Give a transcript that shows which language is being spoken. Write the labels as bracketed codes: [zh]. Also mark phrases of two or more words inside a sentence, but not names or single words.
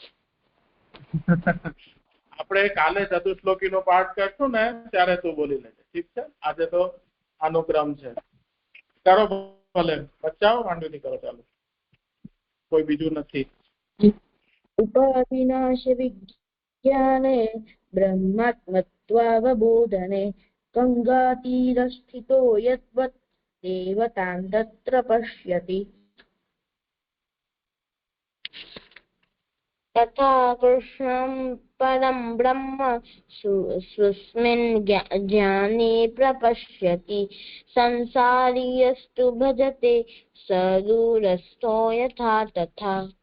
[gu] આપણે કાલે ચતુશ્લોકીનો પાઠ કરશું ને ત્યારે તું બોલી લેજે ઠીક છે આજે તો અનુક્રમ છે કરો ભલે બચાવો માંડવી કરો ચાલો કોઈ બીજું નથી [sa] ઉપાવિનાશ વિજ્ઞાને બ્રહ્માત્મત્વાવબોધને ગંગાતીરસ્થિતો યદ્વत् દેવતાં તત્ર પશ્યતિ तथा कृष्णं परं ब्रह्म स्वस्मिन् ज्ञाने प्रपश्यति संसारी यस्तु भजते स दूरस्थो यथा तथा